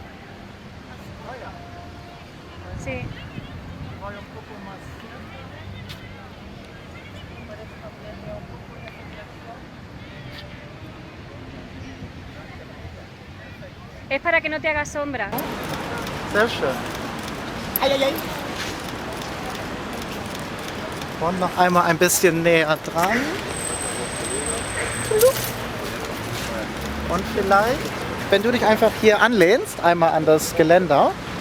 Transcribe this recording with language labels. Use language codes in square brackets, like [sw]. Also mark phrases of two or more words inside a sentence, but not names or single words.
[es] Sí. Voy un poco más. Es para que no te haga sombra. [de] Sehr schön. Ei, ei, ei. Und noch einmal ein bisschen näher dran. Und vielleicht, wenn du dich einfach hier anlehnst, einmal an das Geländer.